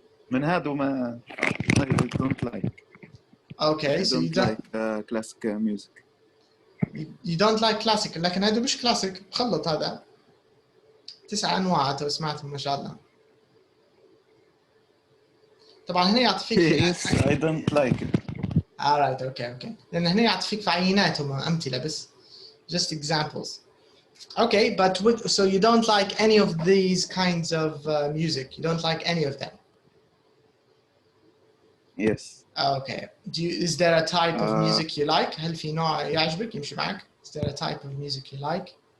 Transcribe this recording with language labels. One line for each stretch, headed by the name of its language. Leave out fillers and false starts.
Arabic: من هذا ما
English: I don't like. Okay, I so you don't like classic music. You don't like classic,
Arabic: لكن هذا مش
English: classic,
Arabic: مخلط هذا. 9 أنواع تو سمعتهم ما شاء الله. طبعا هنا يعطيك
English: Yes, I don't like it. Alright, okay.
Arabic: لأن هنا يعطيك في عينات هم أمثلة بس.
English: Just examples. Okay, but so you don't like any of these kinds of music? You don't like any of them? Yes. Okay. Is there a type of music you like?
Arabic: هل في نوع يعجبك يمشي معك?
English: Is there a type of music you like?